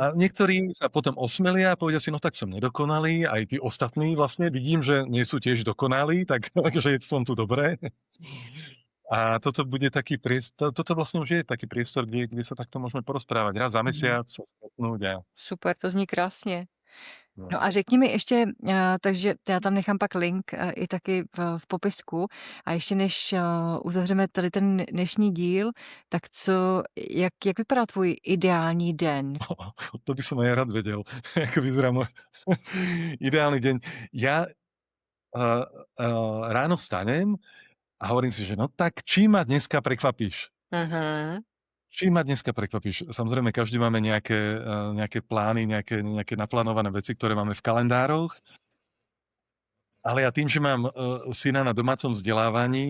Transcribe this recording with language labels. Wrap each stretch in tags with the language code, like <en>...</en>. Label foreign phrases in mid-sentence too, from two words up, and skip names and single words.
<sk>A niektorí sa potom osmelia a povedia si, no tak som nedokonalý, aj tí ostatní vlastne vidím, že nie sú tiež dokonalí, takže som tu dobré. A toto bude taký priestor, toto vlastne už je taký priestor, kde sa takto môžeme porozprávať. Raz za Mhm. mesiac sa stretnúť a</sk> <cs>Super, to zní krásně. no. No a řekni mi ještě, takže já tam nechám pak link i taky v popisku a ještě než uzavřeme tady ten dnešní díl, tak jak vypadá tvůj ideální den?</cs> <sk>To by som aj ja rád vedel, ako vyzerá môj ideálny deň. Ja ráno vstanem a hovorím si, že no tak čím ma dneska prekvapíš? Mhm. Čím ma dneska prekvapíš? Samozrejme, každý máme nejaké plány, nejaké naplánované veci, ktoré máme v kalendároch, ale ja tým, že mám syna na domácom vzdelávaní</sk>